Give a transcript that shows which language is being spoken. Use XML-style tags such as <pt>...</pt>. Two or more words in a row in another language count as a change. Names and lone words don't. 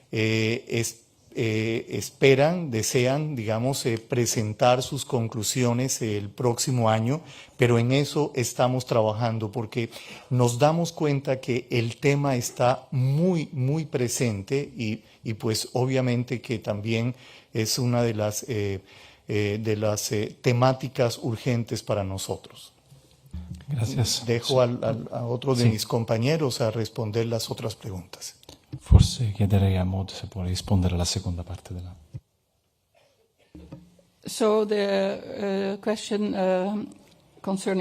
<es>desean, digamos, presentar sus conclusiones el próximo año, pero en eso estamos trabajando porque nos damos cuenta que el tema está muy, muy presente y pues obviamente que también es una de las temáticas urgentes para nosotros. Gracias. Dejo a otro de mis compañeros a responder las otras preguntas.</es> <it>Forse chiederei a Maud se può rispondere alla seconda parte della...</it> <en>So the question concerning</en>